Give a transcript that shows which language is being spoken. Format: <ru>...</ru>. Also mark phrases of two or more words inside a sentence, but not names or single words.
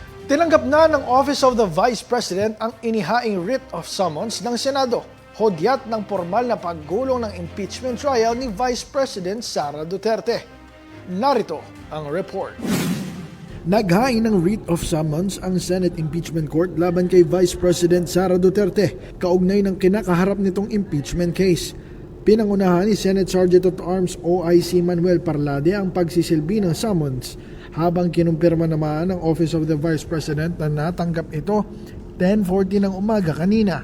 <tl>Tinanggap na ng Office of the Vice President ang inihaing</tl> <en>writ of summons</en> <tl>ng Senado. Hudyat ng formal na paggulong ng</tl> <en>impeachment trial</en> <tl>ni Vice President Sara Duterte. Narito ang report. Naghain ng</tl> <en>writ of summons</en> <tl>ang Senate Impeachment Court laban kay Vice President Sara Duterte kaugnay ng kinakaharap nitong</tl> <en>impeachment case.</en> <tl>Pinangunahan ni Senate Sergeant at Arms OIC Manuel Parlade ang pagsisilbi ng summons habang kinumpirma naman ng Office of the Vice President na natanggap ito 10:40 ng umaga kanina.</tl>